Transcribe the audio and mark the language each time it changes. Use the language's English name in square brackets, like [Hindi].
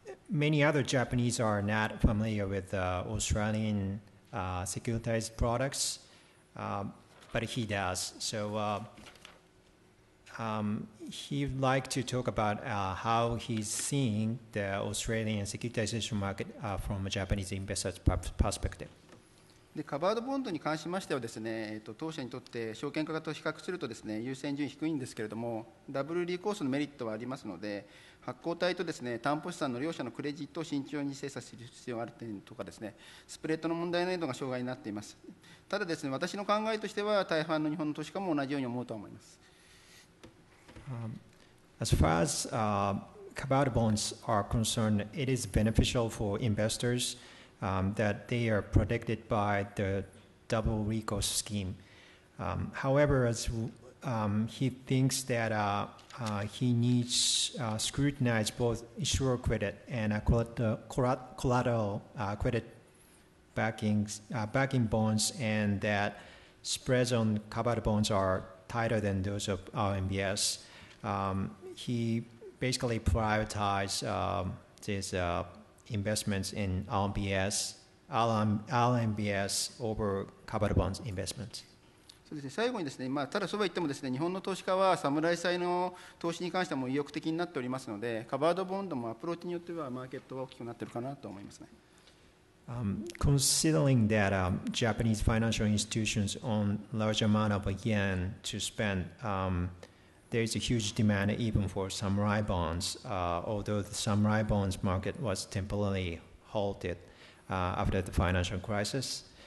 [English] many other Japanese are not familiar with Australian securitized products, but he does. So he'd like to talk about how he's seeing the Australian securitization market from a Japanese investor's perspective. [Japanese] でカバードボンドに関しましてはですね、当社にとって証券価格と比較するとですね、優先順位低いんですけれども、ダブルリコースのメリットはありますので、発行体とですね、担保資産の両者のクレジットを慎重に精査する必要がある点とかですね、スプレッドの問題などが障害になっています。ただですね、私の考えとしては大半の日本の投資家も同じように思うと思います。 [English] As far as covered bonds are concerned, it is beneficial for investors that they are protected by the double recourse scheme. However, as he thinks that he needs scrutinize both issuer credit and collateral credit backing bonds, and that spreads on covered bonds are tighter than those of RMBS. He basically prioritized these investments in RMBS over covered bonds investments. [Japanese] そうですね、最後にですね、ただそうは言ってもですね、日本の投資家は侍債の投資に関してはもう意欲的になっておりますので、カバードボンドもアプローチによってはマーケットは大きくなっているかなと思いますね。 [English] Considering that Japanese financial institutions own large amount of yen to spend, there is a huge demand even for samurai bonds, although the samurai bonds market was temporarily halted after the financial crisis.